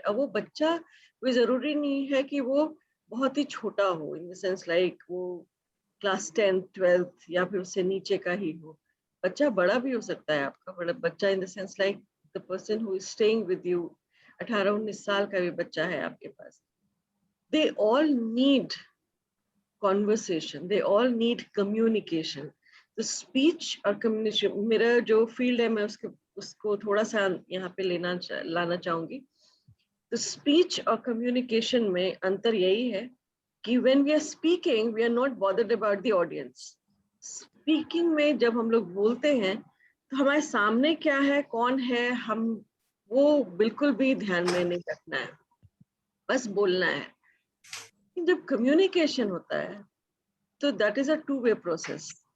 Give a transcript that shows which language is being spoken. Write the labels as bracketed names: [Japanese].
[Hindi] अब वो बच्चा कोई जरूरी नहीं है कि वो बहुत ही छोटा हो, [English] in the sense like [Hindi] वो क्लास 10th 12th या फिर उससे नीचे का ही हो। बच्चा बड़ा भी हो सकता है आपका, बड़ा बच्चा [English] in the sense like the person who is staying with you, [Hindi] 18-19 साल का भी बच्चा है आपके पास। [English] They all need conversation, they all need communication. [Hindi] The speech और communication, मेरा जो field है मैं उसको थोड़ा सा यहाँ पे लाना चाहूंगी। तो speech और communication में अंतर यही है कि [English] when we are speaking, we are not bothered about the audience. [Hindi] Speaking में जब हम लोग बोलते हैं तो हमारे सामने क्या है, कौन है, हम वो बिल्कुल भी ध्यान में नहीं रखना है, बस बोलना है। जब communication होता है तो [English] That is a two way process.